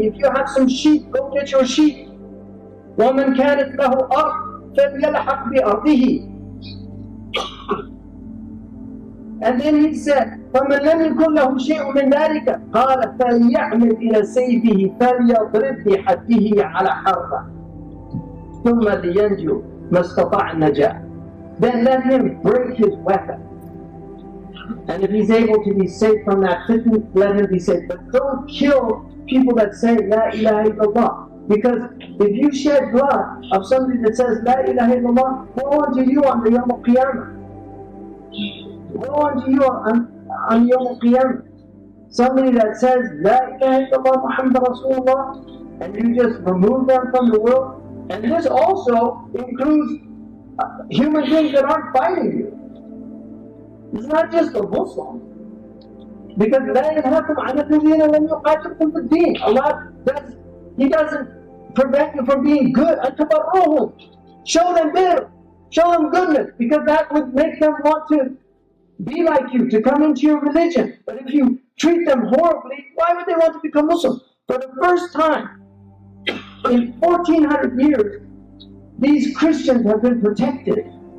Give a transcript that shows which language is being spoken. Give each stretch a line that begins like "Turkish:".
English: If you have some sheep, go get your sheep.
Arabic: ومن كانت له أرض فليلحق بأرضه.
English: And then he said,
Arabic: فَمَنْ لَمْ يَكُنْ لَهُ شَيْءٌ مِنْ ذَلِكَ قَالَ فَلْيَعْمِلْ إِلَى سَيْفِهِ فَلْيَضْرِبْ بِحَدِّهِ عَلَى حَرْبَهِ ثُمَّ لِيَنْجُو مَا اسْتَطَاعَ النَّجَاةَ.
English: Then let him break his weapon. And if he's able to be safe from that fitna, let him be safe. But don't kill people that say, La ilaha illallah. Because if you shed blood of somebody that says, La ilaha illallah, woe unto you on the Yawm al-Qiyamah. Woe unto you on Yawm al-Qiyamah. Somebody that says, La ilaha illallah Muhammad Rasulullah, and you just remove them from the world. And this also includes human beings that aren't fighting you. It's not just the Muslims. Because
Arabic: لا ينهاكم عن الذين لم يقاتلكم في الدين.
English: Allah He doesn't prevent you from being good.
Arabic: أَتَبَرُّهُمْ.
English: Show them good. Show them goodness. Because that would make them want to be like you, to come into your religion. But if you treat them horribly, why would they want to become Muslim? For the first time in 1400 years, these Christians have been protected.